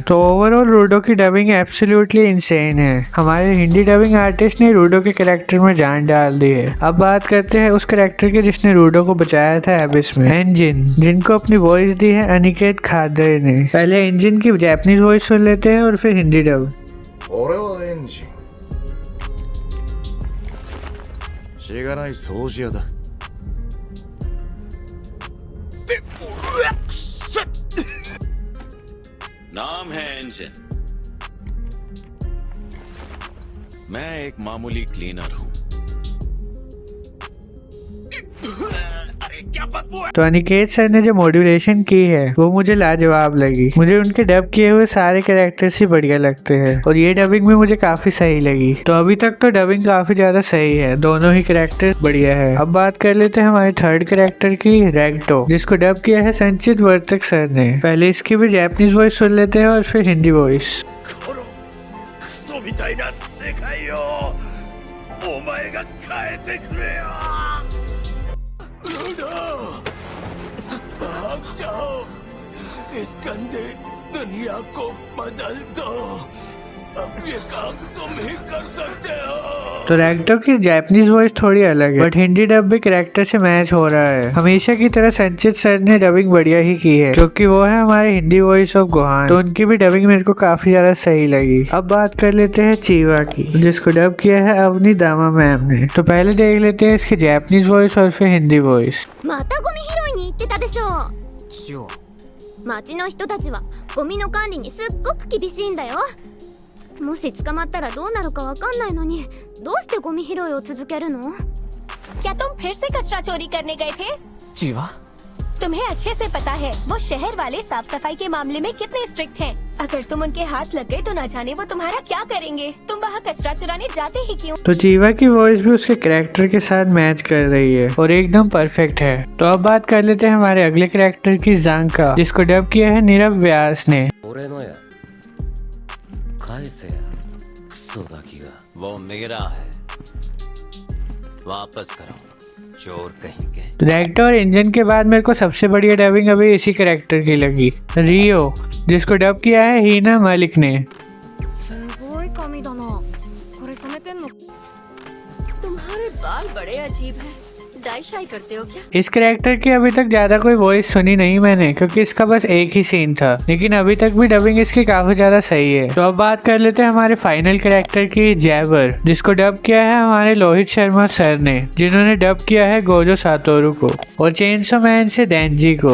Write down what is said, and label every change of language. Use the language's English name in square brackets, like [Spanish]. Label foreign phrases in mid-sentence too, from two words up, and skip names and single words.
[Hindi] तो ओवरऑल रूडो की डबिंग [English] absolutely insane [Hindi] है। हमारे हिंदी [English] dubbing artist [Hindi] ने रूडो के कैरेक्टर में जान डाल दी है। अब बात करते हैं उस कैरेक्टर की जिसने रूडो को बचाया था एबिस में, एंजिन, जिनको अपनी वॉइस दी है अनिकेत खादर ने। पहले एंजिन की [English] Japanese voice [Hindi] सुन लेते हैं और फिर हिंदी डब। [Japanese] 俺はエンジンしがない掃除屋だ [Hindi] नाम है इंजन। मैं एक मामूली क्लीनर हूँ। तो अनिकेत सर ने जो मॉड्यूलेशन की है वो मुझे लाजवाब लगी। मुझे उनके डब किए हुए सारे कैरेक्टर्स ही बढ़िया लगते हैं और ये डबिंग भी मुझे काफी सही लगी। तो अभी तक तो डबिंग काफी ज्यादा सही है, दोनों ही कैरेक्टर बढ़िया है। अब बात कर लेते हैं हमारे [English] third character [Hindi] की, रेक्टो, जिसको डब किया है संचित वर्तक सर ने। पहले इसकी भी [English] Japanese voice [Hindi] सुन लेते हैं और फिर हिंदी वॉइस। [Japanese] クソみたいな世界をお前が変えてくれよルド [Hindi] भाग जाओ इस गंदे दुनिया को बदल दो अब ये काम तुम ही कर सकते हो। तो रेक्टो की [English] Japanese voice [Hindi] थोड़ी अलग है बट हिंदी डब भी कैरेक्टर से मैच हो रहा है। हमेशा की तरह संचित सर ने डबिंग बढ़िया ही की है क्योंकि वो है हमारे हिंदी [English] voice of [Hindi] गोहान। तो उनकी भी डबिंग मेरे को काफी ज्यादा सही लगी। अब बात कर लेते हैं चीवा की, जिसको डब किया है अवनी दामा मैम ने। तो पहले देख लेते हैं इसकी [English] Japanese voice [Hindi] और फिर हिंदी वॉइस। [Japanese] またゴミ拾いに行ってたでしょ。チオ、町の人たちはゴミの管理にすっごく厳しいんだよ。もし捕まったらどうなるかわかんないのにどうしてゴミ拾いを続けるの? [Hindi] क्या तुम फिर से कचरा चोरी करने गए थे? जीवा, तुम्हें अच्छे से पता है वो शहर वाले साफ सफाई के मामले में कितने स्ट्रिक्ट हैं। अगर तुम उनके हाथ लग गए तो ना जाने वो तुम्हारा क्या करेंगे। तुम वहाँ कचरा चुराने जाते ही क्यों? तो चीवा की वॉइस भी उसके कैरेक्टर के साथ मैच कर रही है और एकदम परफेक्ट है। तो अब बात कर लेते हैं हमारे अगले कैरेक्टर की, जांका, जिसको डब किया है नीरव व्यास ने। [Japanese] 俺のや返せやクソガキが [Hindi] वो मेरा है वापस करो चोर कहीं के। डायरेक्टर और इंजन के बाद मेरे को सबसे बढ़िया डबिंग अभी इसी कैरेक्टर की लगी, रियो, जिसको डब किया है हीना मलिक ने। すごい髪だな。これ染めてんの? तुम्हारे बाल बड़े अजीब हैं। डाई शाई करते हो क्या? इस कैरेक्टर की अभी तक ज्यादा कोई वॉइस सुनी नहीं मैंने क्योंकि इसका बस एक ही सीन था, लेकिन अभी तक भी डबिंग इसकी काफी ज्यादा सही है। तो अब बात कर लेते हैं हमारे [English] final character [Hindi] की, जैबर, जिसको डब किया है हमारे लोहित शर्मा सर ने, जिन्होंने डब किया है गोजो सातोरू को और चेनसो मैन से डेंजी को।